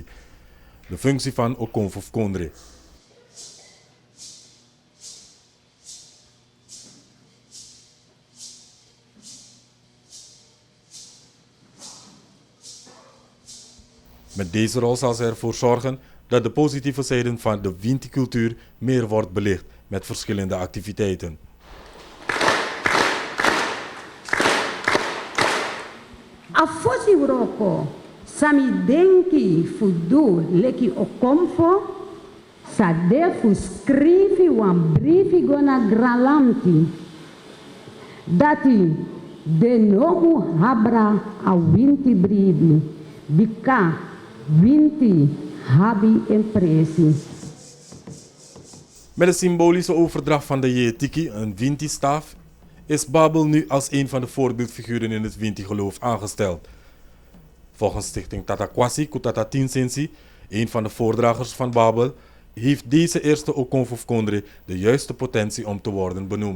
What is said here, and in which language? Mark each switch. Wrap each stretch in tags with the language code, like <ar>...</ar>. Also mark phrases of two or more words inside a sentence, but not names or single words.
<nl>De functie van Okonfo Kondre. Met deze rol zal ze ervoor zorgen dat de positieve zijden van de Winti-cultuur meer wordt belicht met verschillende activiteiten.</nl> <srn>Afosi uroko, sami denki fudu leki Okonfo, sa defu scrivi wan briefi gona gralanti, dati de nomu habra a Winti bribi, bika Winti habi impressie.</srn> <nl>Met de symbolische overdracht van de Yetiki, een Winti-staaf, is Babel nu als een van de voorbeeldfiguren in het Winti-geloof aangesteld. Volgens stichting Tatakwasi Kutata Tinsensi, een van de voordragers van Babel, heeft deze eerste Okonfo Kondre de juiste potentie om te worden benoemd.</nl>